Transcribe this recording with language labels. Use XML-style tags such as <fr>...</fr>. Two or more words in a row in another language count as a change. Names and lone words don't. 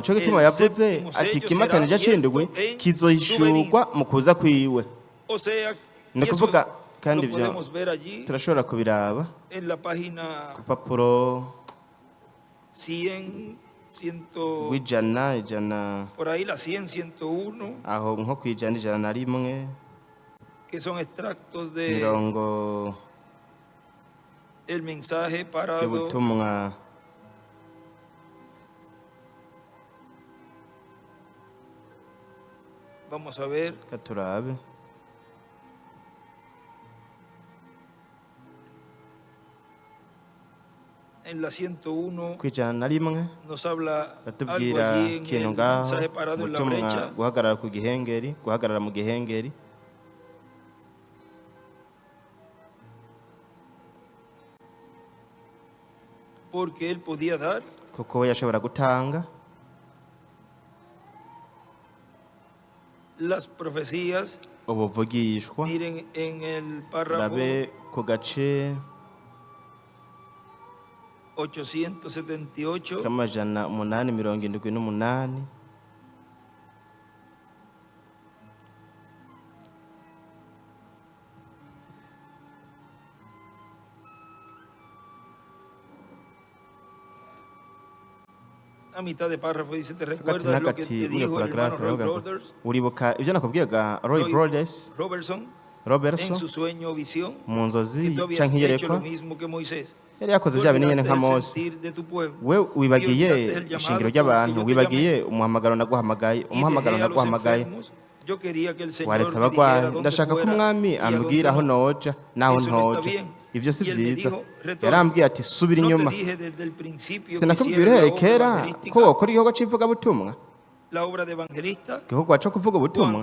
<rn>Nico gituma yavuze ati ikimatanije acindugwe kizohishurwa mu kuza kwiwe. Ni ukuvuga kandi ivyo turashobora kubiraba ku papuro ijana</rn> <es>por ahí la 100, 101</es> <rn>aho nko kwijana 101</rn> <es>que son extractos de</es> <rn>mirongo</rn> <es>el mensaje parado</es> <rn>ubutumwa</rn> <es>vamos a ver</es> <rn>katurabe</rn> <es>en la 101 nos habla</es> <rn>batubwira kintu ngaho ubutumwa guhagarara ku gihengeri, guhagarara mu gihengeri.</rn> <es>Porque él podía dar</es> <rn>kuko yashobora gutanga</rn> <es>las profecías.</es> <rn>Ubuvugishwa</rn> <es>miren en el párrafo</es> <rn>rabe ku gace</rn> <es>878</es> <rn>kamajana 878</rn> <es>a mitad de párrafo dice te recuerdas lo que te dijo el hermano Roy Brothers,</es> <rn>uribuka ivyo nakubwiyaga Roy Brothers</rn> <es>Robertson en su sueño o visión</es> <rn>mu nzozi</rn> <es>que tú habías</es> <rn>canke</rn> <es>hecho lo</es> <rn>yerekwa</rn> <es>mismo que Moisés.</es> <rn>yari yakoze bya bintu nka Mose. We wibagiye ishingiro ry'abantu, wibagiye umuhamagaro naguhamagaye, waretse abagwayi. Ndashaka ko umwami ambwira aho noja naho ntoja. Ibyo si byiza. Yarambwiye ati subira inyuma. Sinakubwira uhereye kera ko wakora igikorwa c'ivugabutumwa, igikorwa cyo kuvuga ubutumwa.</rn>